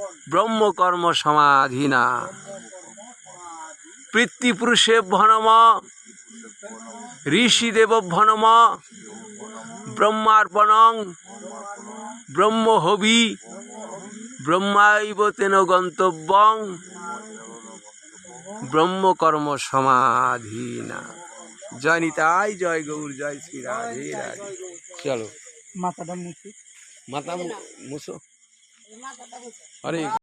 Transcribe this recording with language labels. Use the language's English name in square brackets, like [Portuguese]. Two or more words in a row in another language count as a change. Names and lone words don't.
[Sanskrit] ব্রহ্মকর্ম সমাধিনা পিতৃপুরুষেভ্যো নমঃ ঋষিদেবভ্যো নমঃ ব্রহ্মার্পণং ব্রহ্মহবি ব্রহ্মাইব তেন গন্তব্যং ব্রহ্মকর্ম সমাধিনা। [Bangla] জয় নিতাই, জয় গৌর, জয় শ্রী রাধে রাধে। চলো মাথাটা মুছি। মাথা মুছো। আরে